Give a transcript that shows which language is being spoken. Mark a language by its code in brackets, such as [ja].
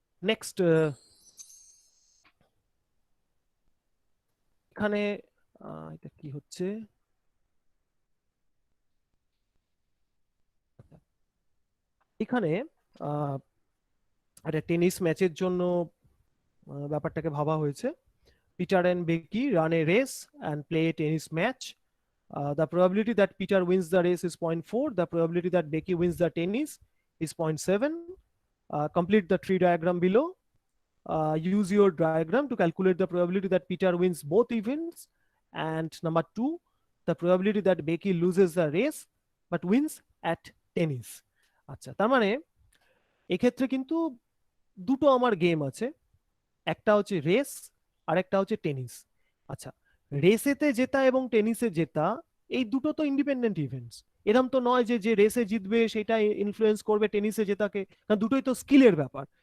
[bn] Next, এখানে এটা কি হচ্ছে, এখানে একটা টেনিস ম্যাচের জন্য ব্যাপারটাকে ভাবা হয়েছে। [en] Peter and Becky run a race and play a tennis match. The probability that Peter wins the race is 0.4. The probability that Becky wins the tennis is 0.7. Complete the tree diagram below. Use your diagram to calculate the probability that Peter wins both events. And number 2, the probability that Becky loses the race but wins at tennis. [bn] আচ্ছা, তার মানে এক্ষেত্রে কিন্তু দুটো আমার game আছে, একটা হচ্ছে রেস আর একটা হচ্ছে টেনিস। আচ্ছা, রেসেতে জেতা এবং টেনিসে জেতা এই দুটো তো ইন্ডিপেন্ডেন্ট ইভেন্টস। এরকম তো নয় যে যে রেসে জিতবে সেটা ইনফ্লুয়েন্স করবে টেনিসে জেতাকে, কারণ দুটোই তো স্কিলের ব্যাপার।